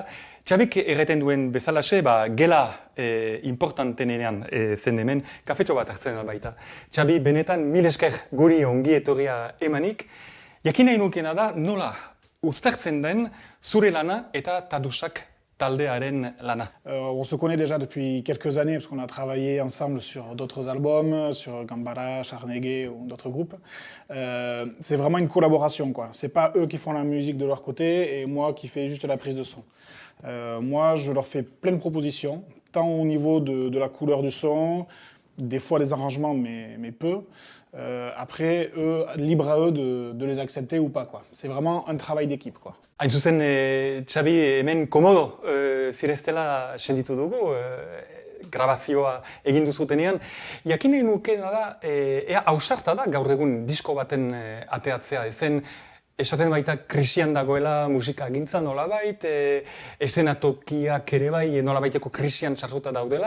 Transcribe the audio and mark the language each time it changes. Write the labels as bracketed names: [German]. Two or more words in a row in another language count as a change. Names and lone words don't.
[Basque] Xabik erreten duen bezalaxe, gela importantenean zen hemen, kafetxo bat hartzen baita. Xabi, benetan mil esker guri ongi etorria emanik. Jakin nahi nukena da nola uztartzen den zure lana eta Tadusak taldearen lana. [French] On se connaît déjà depuis quelques années parce qu'on a travaillé ensemble sur d'autres albums, sur Gambara, Charneguet ou d'autres groupes. C'est vraiment une collaboration, quoi. C'est pas eux qui font la musique de leur côté et moi qui fais juste la prise de son. Moi, je leur fais plein de propositions, tant au niveau de la couleur du son, des fois des arrangements, mais peu. Après, eux, libre à eux de les accepter ou pas, quoi. C'est vraiment un travail d'équipe, quoi. [Basque] Hain zuzen, Xabi, hemen komodo zireztela senditu dugu, grabazioa egin duzutenean. Jakin nahi nukena da, ea ausarta da gaur egun disko baten ateatzea. Ezen, esaten baita krisian dagoela musika gintza nolabait, esenatokiak ere bai nolabaiteko krisian sartuta daudela.